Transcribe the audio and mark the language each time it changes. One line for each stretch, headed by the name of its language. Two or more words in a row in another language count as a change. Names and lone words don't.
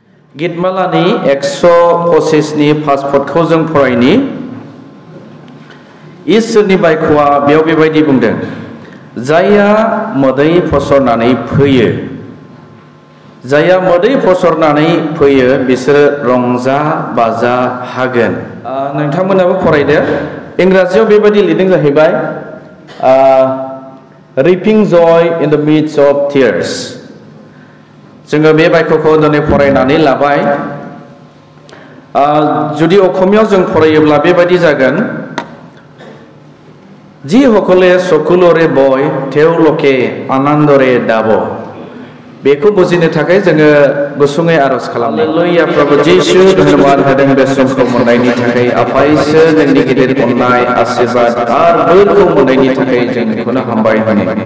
Bodo: गितमालानि 125 नि पासपर्टखौ जों फरायनि इसोरनि बायख'आ बेयाव बेबायदि बुंदों जायहा मोदै फसरनानै फैयो जायहा मोदै फसरनानै फैयो बिसोरो रंजा बाजा हागोन नोंथांमोनाबो फरायदो इंराजियाव बेबायदि लिरदों जाहैबाय
English: reaping joy in the midst of tears
Bodo: जोङो बे बायख'खौ दिनै फरायनानै लाबाय जुदि अखमियाव जों फरायोब्ला बेबायदि जागोन जी हकले सकुलरे बय तेवलके आनन्दरे दाबो बेखौ बुजिनो थाखाय जोङो गुसुङै आरज खालामो हालेलुया प्रभु जिसु धन्यबाद होदों बे समखौ मोननायनि थाखाय आफा इसोर नोंनि गिदिर अननाय आशीर्बाद आरो बोरखौ मोननायनि थाखाय जों बेखौनो हामबाय होनो